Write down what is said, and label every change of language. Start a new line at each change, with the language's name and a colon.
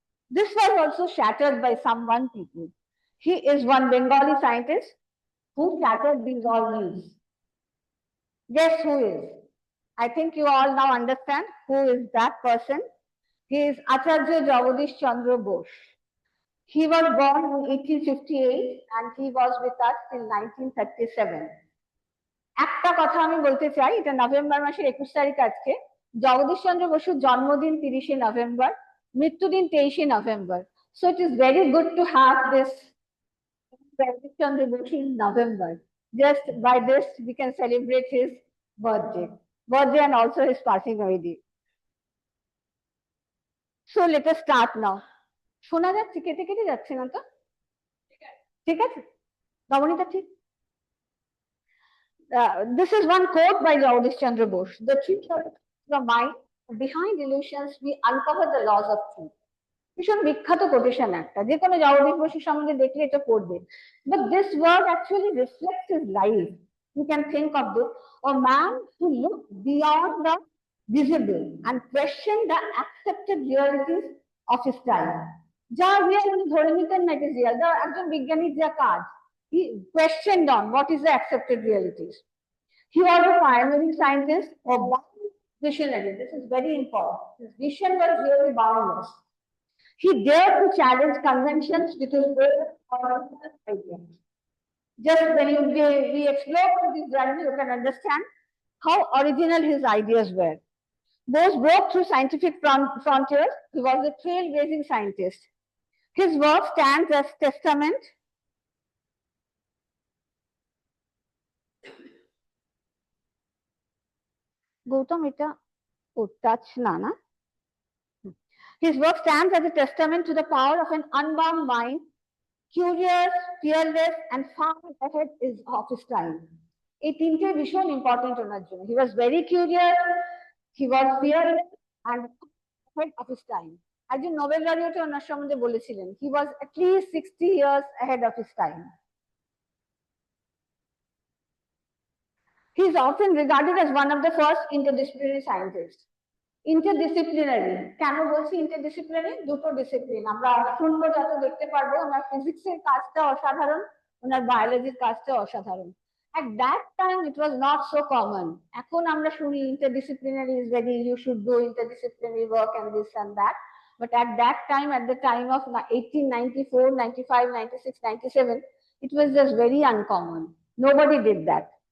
English: This was also shattered by some one people. He is one Bengali scientist who shattered these all myths. Guess who is? I think you all now understand who is that person. He is Acharya Jagadish Chandra Bose. He was born in 1858 and he was with us till 1937.
Bangla: একটা কথা আমি বলতে চাই, এটা November মাসের 21 তারিখ আজকে। জগদীশ চন্দ্র বসুর জন্মদিন 30শে November, মৃত্যুদিন 23শে November.
English: So it is very good to have this Jagadish Chandra Bose in November. Just by this we can celebrate his birthday and also his passing away day. So let us start now.
Bangla: শোনা যাচ্ছে? কেটে কেটে যাচ্ছে না তো? ঠিক আছে, নবনীতা ঠিক?
English: This is one quote by Jagadish Chandra Bose. The truth of the mind, behind illusions, we uncover the laws of truth.
Bangla: ভীষণ বিখ্যাত কোটেশন একটা, যে কোনো জগদীশ বসুর সম্বন্ধে দেখলে এটা পড়বে।
English: But this word actually reflects his life. You can think of this, a man who looked beyond the visible and questioned the accepted realities of his time.
Bangla: যা রিয়েল উনি ধরে নিতেন না
English: it is real.
Bangla: একজন বিজ্ঞানীর যা কাজ,
English: he questioned on what is the accepted realities. He was a pioneering scientist, a visionary. This is very important. His vision was really boundless. He dared to challenge conventions with his ideas. Just when we explore this journey, you can understand how original his ideas were. Bose broke through scientific frontiers. He was a trailblazing scientist. His work stands as testament Gautam,
Bangla: এটা touch না না
English: His work stands as a testament to the power of an unbound mind, curious, fearless, and far ahead of his time.
Bangla: এই তিনটে ভীষণ important ওনার জন্য।
English: He was very curious, he was fearless, and ahead of his time.
Bangla: একজন Nobel laureate ওনার সম্বন্ধে বলেছিলেন,
English: he was at least 60 years ahead of his time. He is often regarded as one of the first interdisciplinary scientists.
Bangla: Interdisciplinary কেন বলছি interdisciplinary? দুটো discipline আমরা শুনবো, যত দেখতে পারবো। ওনার ফিজিক্সের কাজটা অসাধারণ, ওনার বায়োলজির কাজটা অসাধারণ।
English: At that time it was not so common.
Bangla: এখন আমরা শুনি
English: interdisciplinary is very, you should do interdisciplinary work and this and that. But at that time, at the time of 1894, 95, 96, 97, it was just very uncommon. Nobody did that.